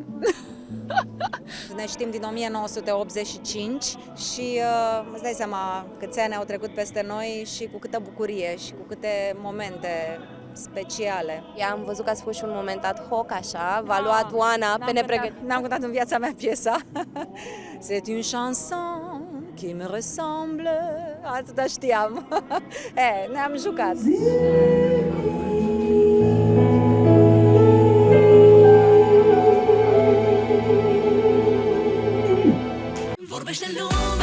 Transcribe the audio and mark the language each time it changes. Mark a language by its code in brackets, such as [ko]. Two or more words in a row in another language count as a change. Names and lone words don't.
[ro] Ne știm din 1985 și îți dai seama câți ani au trecut peste noi și cu câtă bucurie și cu câte momente speciale. Am văzut că ați fost și un moment [la] ad hoc, [ro] așa, v-a luat Oana pe nepregătite. N-am cântat în viața mea piesa. [fr] C'est une chanson qui me ressemble. [ro] Atâta știam. Ne-am jucat. Vorbește lumea.